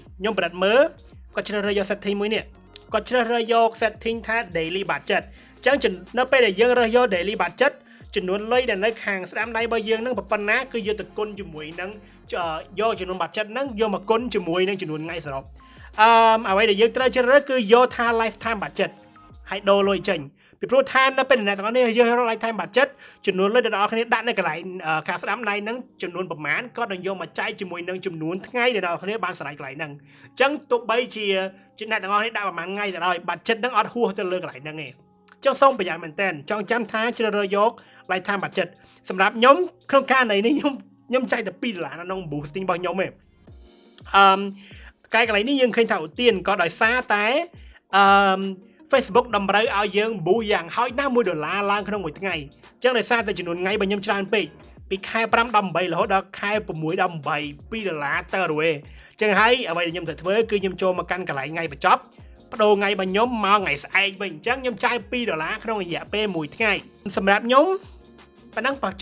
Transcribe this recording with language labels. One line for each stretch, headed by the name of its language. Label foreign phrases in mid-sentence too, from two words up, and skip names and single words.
Khmer: ខ្ញុំប្រឌិតមើលគាត់ជ្រើសរើសយក setting មួយនេះគាត់ជ្រើសរើសយក setting ថា
English: daily budget
Khmer: អញ្ចឹងនៅពេលដែលយើងរើសយក
English: daily budget
Khmer: ចំនួនលុយដែលនៅខាងស្ដាំដៃរបស់យើងនឹងប៉ុណ្ណា គឺយកទៅគុណជាមួយនឹងយកចំនួន budget ហ្នឹងយកមកគុណជាមួយនឹងចំនួនថ្ងៃសរុបអ្វីដែលយើងត្រូវជ្រើសរើសគឺយកថា
English: lifetime budget
Khmer: ហើយដូរលុយចេញពីព្រោះថានៅពេលអ្នកទាំងអស់នេះយក
English: lifetime budget
Khmer: ចំនួនលុយដែលអ្នកទាំងអស់គ្នាដាក់នៅកន្លែងខាងស្ដាំដៃហ្នឹងចំនួនប្រមាណគាត់នឹងយកមកចែកជាមួយនឹងចំនួនថ្ងៃដែលអ្នកទាំងអស់គ្នាបានស្រេចកន្លែងហ្នឹងអញ្ចឹងទោះបីជាអ្នកទាំងអស់គ្នាដាក់ប្រមាណថ្ងៃទៅដោយ budget ហ្នឹងអត់ហួសទៅលើកន្លែងហ្នឹងទេអញ្ចឹងសូមប្រយ័ត្នមែនតើចង់ចាំថាជ្រើសរើសយក
English: lifetime budget
Khmer: សម្រាប់ខ្ញុំក្នុងការនៃនេះខ្ញុំចែកតែ$2នៅក្នុង boosting របស់ខ្ញុំទេ កន្លែងនេះយើងឃើញថាឧទានក៏ដោយសារតែFacebook តម្រូវឲ្យយើង boost យ៉ាងហោចណាស់$1ឡើងក្នុងមួយថ្ងៃអញ្ចឹងដោយសារតែចំនួនថ្ងៃរបស់ខ្ញុំច្រើនពេកពីខែ5ដល់8រហូតដល់ខែ6ដល់8$2ទៅរួយអញ្ចឹងហើយអ្វីដែលខ្ញុំត្រូវធ្វើគឺខ្ញុំចូលមកកាន់កន្លែងថ្ងៃបញ្ចប់បដូរថ្ងៃរបស់ខ្ញុំមកថ្ងៃស្អែកវិញអញ្ចឹងខ្ញុំចាយ$2ក្នុងរយៈពេល1ថ្ងៃសម្រាប់ខ្ញុំប៉ណ្ណឹងបញ្ច